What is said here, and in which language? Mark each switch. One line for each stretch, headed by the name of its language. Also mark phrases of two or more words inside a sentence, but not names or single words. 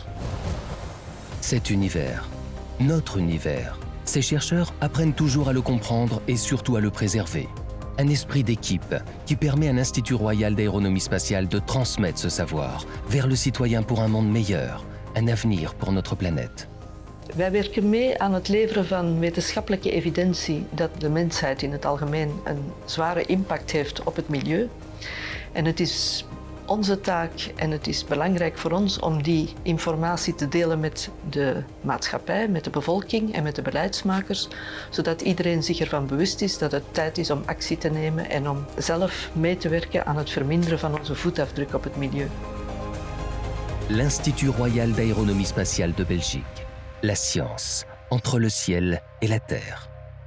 French: Cet univers, notre univers, ces chercheurs apprennent toujours à le comprendre et surtout à le préserver. Un esprit d'équipe qui permet à l'Institut royal d'aéronomie spatiale de transmettre ce savoir vers le citoyen pour un monde meilleur, un avenir pour notre planète.
Dutch: Wij werken mee aan het leveren van wetenschappelijke evidentie dat de mensheid in het algemeen een zware impact heeft op het milieu. En het is onze taak en het is belangrijk voor ons om die informatie te delen met de maatschappij, met de bevolking en met de beleidsmakers, zodat iedereen zich ervan bewust is dat het tijd is om actie te nemen en om zelf mee te werken aan het verminderen van onze voetafdruk op het milieu.
French: L'Institut royal d'aéronomie spatiale de Belgique. La science entre le ciel et la terre.